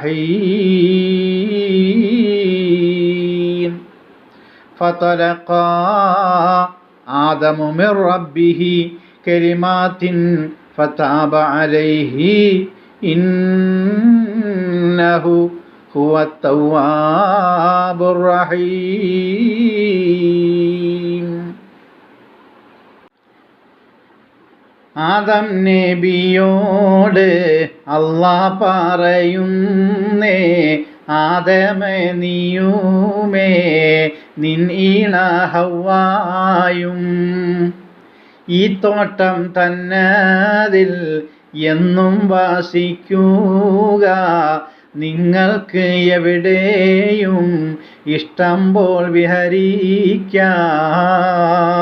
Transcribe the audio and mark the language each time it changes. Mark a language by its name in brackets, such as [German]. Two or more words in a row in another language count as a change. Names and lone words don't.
[Arabic] حين فطلقا آدم من ربه كلمات فتاب عليه إنه هو التواب الرحيم. [Malayalam] ആദം നബിയോട് അല്ലാഹ് പറയുന്നേ, ആദമേ നീയുമേ നിൻ ഈണ ഹവ്വായും ഈ തോട്ടം തന്നതിൽ എന്നും വാസിക്കുക, നിങ്ങൾക്ക് എവിടെയും ഇഷ്ടം പോൽ വിഹരിക്കാം.